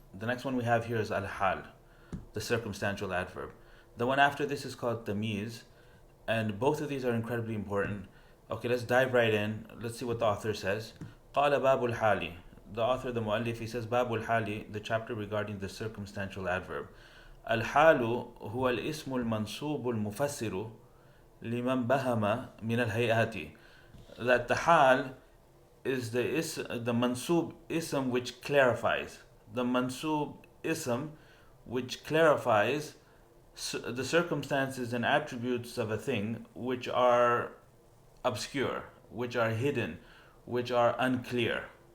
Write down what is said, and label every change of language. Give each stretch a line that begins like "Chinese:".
English: The next one we have here is al-Ḥāl, the circumstantial adverb. The one after this is called tamīz, and both of these are incredibly important. Okay, let's dive right in. Let's see what the author says.
Arabic: قال باب الحال.
English: The author, the muallif, he says
Arabic: باب الحال,
English: the chapter regarding the circumstantial adverb.
Arabic: الحال هو الاسم المنصوب المفسر لمن بهم من الهيئات.
English: That the hal is the mansub ism which clarifies. The mansub ism which clarifies the circumstances and attributes of a thing which are obscure, which are hidden, which are unclear.